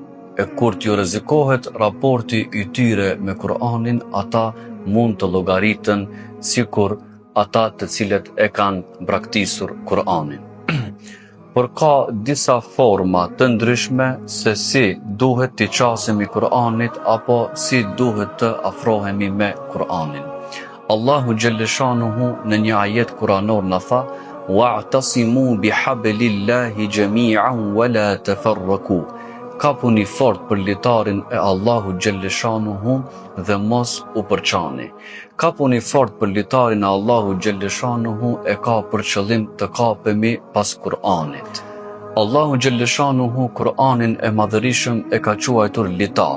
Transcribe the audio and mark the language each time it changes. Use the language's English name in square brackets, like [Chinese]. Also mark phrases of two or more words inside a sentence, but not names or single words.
[Albanian] E kur t'ju rrezikohet raporti i tyre me Kur'anin, ata mund të llogaritën sikur ata të cilët e kanë braktisur Kur'anin. Por ka disa forma të ndryshme se si duhet t'i qasemi Kur'anit apo si duhet të afrohemi me Kur'anin. Allahu xhaleshanuhu në një ajet kuranor na tha: [Arabic] "واعتصموا بحبل الله جميعا ولا تفرقوا." [Albanian] Kapuni fort për litarin e Allahu xhaleshanuhu dhe mos u përçani. Kapuni fort për litarin e Allahu xhaleshanuhu e ka për qëllim të kapemi pas Kur'anit. Allahu xhaleshanuhu Kur'anin e madhërisëm e ka quajtur litar.